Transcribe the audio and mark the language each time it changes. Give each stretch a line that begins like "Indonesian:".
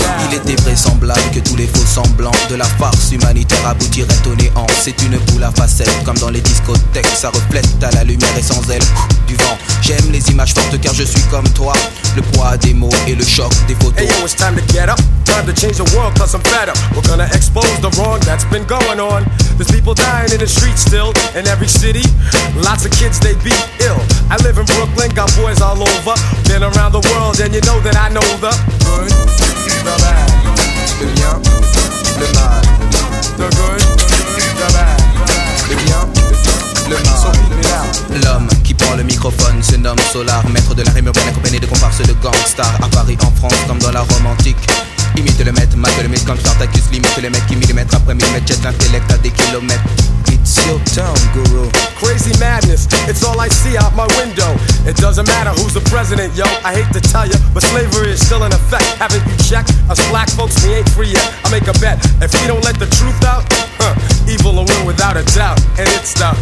French: Il était vraisemblable que tous les faux semblants de la farce humanitaire aboutiraient au néant. C'est une boule à facettes, comme dans les discothèques. Ça reflète à la lumière et sans elle, du vent. J'aime les images fortes car je suis comme toi. Le poids des mots et le choc des photos.
English: Hey yo, it's time to get up. Time to change the world cause I'm better. We're gonna expose the wrong that's been going on. There's people dying in the streets still. In every city, lots of kids they be ill. I live in Brooklyn, got boys all over. Been around the world and you know that I know the good. The bad,
French: le bien, le mal.
English: The good, the bad,
French: le bien, le mal.
English: So beat me down.
French: L'homme qui prend le microphone se nomme Solar. Maître de la rime urbaine accompagné de comparses de gangstar. À Paris, en France, comme dans la Rome antique. Imite le maître, mate le mythe comme Spartacus. Limite le mec qui millimètre après millimètre jette l'intellect à des kilomètres.
English: It's your town, guru. Crazy madness, it's all I see out my window. It doesn't matter who's the president, yo. I hate to tell you, but slavery is still in effect. Haven't you checked? Us black folks, we ain't free yet. I make a bet, if we don't let the truth out, evil will win without a doubt. And it's the